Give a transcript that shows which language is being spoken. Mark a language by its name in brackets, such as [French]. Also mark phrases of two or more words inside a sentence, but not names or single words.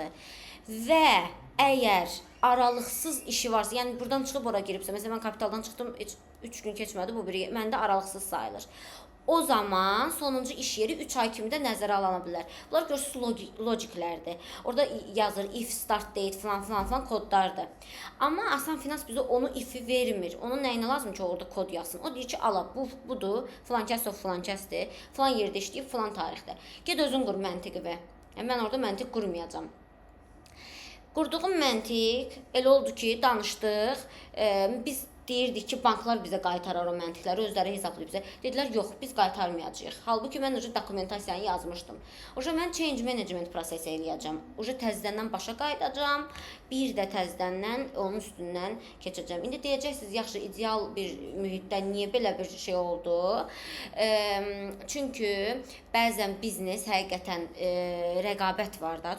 [Azerbaijani] Və əgər aralıqsız işi varsa, yəni buradan çıxıb ora giribsə, məsələn mən kapitaldan çıxdım, 3 gün keçmədi, bu biri məndə aralıqsız sayılır. O zaman sonuncu iş yeri 3 ay kimi də nəzərə alına bilər. Bunlar görürsünüz logiklərdir. Orada yazır [English] if start date [Azerbaijani] falan kodlardır. Amma Asan Finans bizə onu ifi vermir. Onun nəyinə lazım ki, orada kod yazsın? O deyir ki, ala budur, filan kəsdir, filan yerdə işləyib, filan tarixdə. Ged özün qur məntiqi. Mən orada məntiq qurmayacağam. Qurduğum məntiq elə oldu ki, danışdıq. Biz deyirdik ki, banklar bizə qaytarar o məntiqləri, özləri hesablayıb bizə. Dedilər, yox, biz qaytarmayacağıq. Halbuki mən dokumentasiyanı yazmışdım. Mən [English] change management [Azerbaijani] prosesi eləyəcəm. Təzədən başa qayıdacağam. Bir də təzədən onun üstündən keçəcəm. İndi deyəcəksiniz, yaxşı, ideal bir mühitdə niyə belə bir şey oldu? Çünki bəzən biznes həqiqətən rəqabət var da.